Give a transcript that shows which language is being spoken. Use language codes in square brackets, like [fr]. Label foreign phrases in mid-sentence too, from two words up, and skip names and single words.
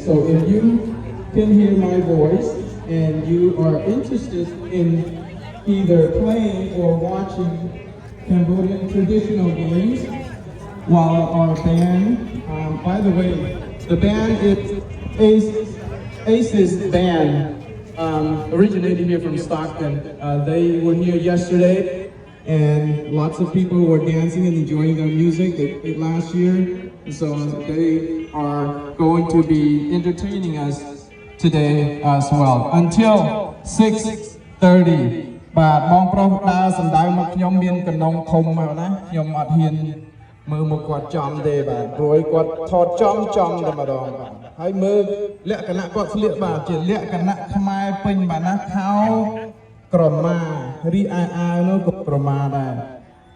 [en] So if you can hear my voice and you are interested in either playing or watching Cambodian traditional games, while our band, by the way, the band is Ace's band, originated here from Stockton. They were here yesterday, and lots of people were dancing and enjoying their music. They played last year, so they are going to be entertaining us today as well until 6:30. [km] បាទបងប្រុសដើរសម្ដៅមកខ្ញុំមានកណ្ដុងធំមកណាខ្ញុំអត់ហ៊ានមើលមកគាត់ចំទេបាទព្រោះគាត់ថតចំតែម្ដងបាទហើយមើលលក្ខណៈគាត់ស្លៀកបាទជាលក្ខណៈខ្មែរពេញបាទណាខោក្រមារីឯអាវនោះក៏ក្រមាដែរ